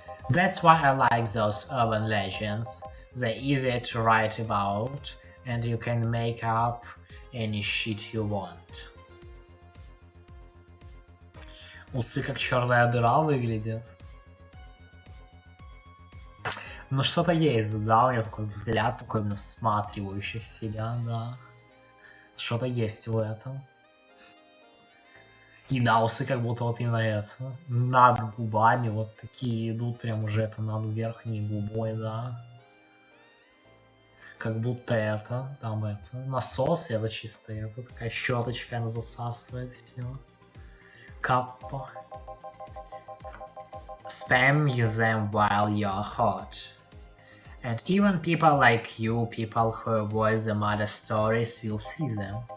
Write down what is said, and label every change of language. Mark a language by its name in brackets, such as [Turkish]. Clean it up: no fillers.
[English] That's why I like those urban legends. They're easy to write about, and you can make up any shit you want. [Russian] Усы как черная дыра выглядят. Ну что-то есть, да, у меня такой взгляд, такой всматривающий в себя, да. Что-то есть в этом. И да, усы как будто вот именно это, над губами вот такие идут, прям уже это над верхней губой, да. Как будто это, там это, насос, это чисто это, такая щеточка, она засасывает все. Каппа. [English] Spam them while you're hot. And even people like you, people who avoid the mother stories, will see them.